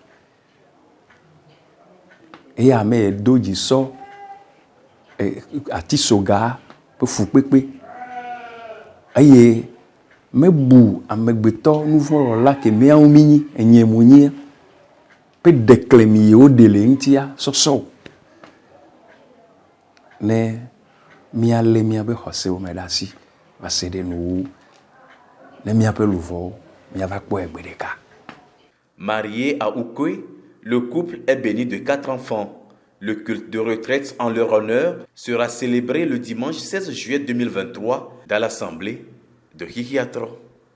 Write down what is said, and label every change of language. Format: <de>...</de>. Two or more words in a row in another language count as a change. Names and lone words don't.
<ee>Eye ame yi do dzi sɔ atisoga ƒe fukpekpe eye mebu amegbetɔ nuvɔ̃wɔla ke míawo mí nyi enye mo nyia ƒe ɖeklemi yi woɖe le ŋutia sɔsɔ ne míalé míaƒe xɔsewo me ɖe asi va se ɖe nuwuwu ne míaƒe luvɔwo míava kpɔe gbe ɖeka.</ee> <fr>Marié à Oukoui, le couple est béni de 4 enfants. Le culte de retraite en leur honneur sera célébré le dimanche 16 juillet 2023 dans l'assemblée de Hihiatro.</fr>